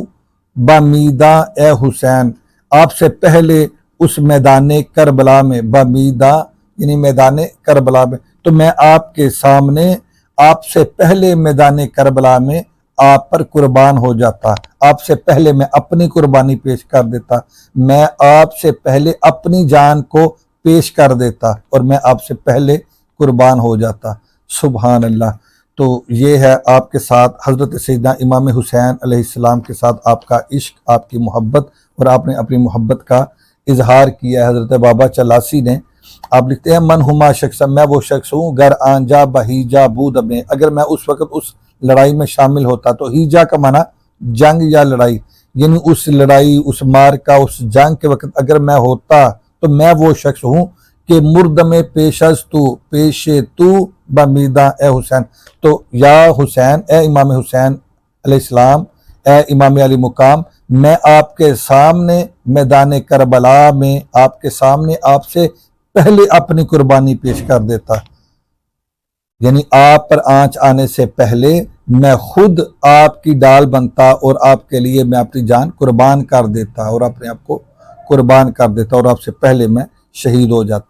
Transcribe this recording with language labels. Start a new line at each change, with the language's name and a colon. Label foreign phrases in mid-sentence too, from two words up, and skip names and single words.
Urdu: بامیداں اے حسین آپ سے پہلے اس میدان کربلا میں، بامیداں یعنی میدان کربلا میں، تو میں آپ کے سامنے آپ سے پہلے میدان کربلا میں آپ پر قربان ہو جاتا، آپ سے پہلے میں اپنی قربانی پیش کر دیتا، میں آپ سے پہلے اپنی جان کو پیش کر دیتا اور میں آپ سے پہلے قربان ہو جاتا۔
Arabic: سبحان اللہ۔
Urdu: تو یہ ہے آپ کے ساتھ حضرت سیدنا امام حسین
Arabic: علیہ السلام
Urdu: کے ساتھ آپ کا عشق، آپ کی محبت، اور آپ نے اپنی محبت کا اظہار کیا ہے حضرت بابا چلاسی نے۔ آپ لکھتے ہیں
Persian: من ہما شخص
Urdu: میں وہ شخص ہوں
Persian: گر آنجا بہیجا بود
Urdu: میں اگر میں اس وقت اس لڑائی میں شامل ہوتا۔ تو ہیجا کا معنی جنگ یا لڑائی، یعنی اس لڑائی، اس مارکہ، اس جنگ کے وقت اگر میں ہوتا تو میں وہ شخص ہوں کہ
Persian: مردم پیش از تو پیش تو بمیداں اے حسین،
Urdu: تو یا حسین، اے امام حسین
Arabic: علیہ السلام،
Urdu: اے امام علی مقام، میں آپ کے سامنے میدان کربلا میں آپ کے سامنے آپ سے پہلے اپنی قربانی پیش کر دیتا، یعنی آپ پر آنچ آنے سے پہلے میں خود آپ کی ڈال بنتا اور آپ کے لیے میں اپنی جان قربان کر دیتا اور اپنے آپ کو قربان کر دیتا اور آپ سے پہلے میں شہید ہو جاتا۔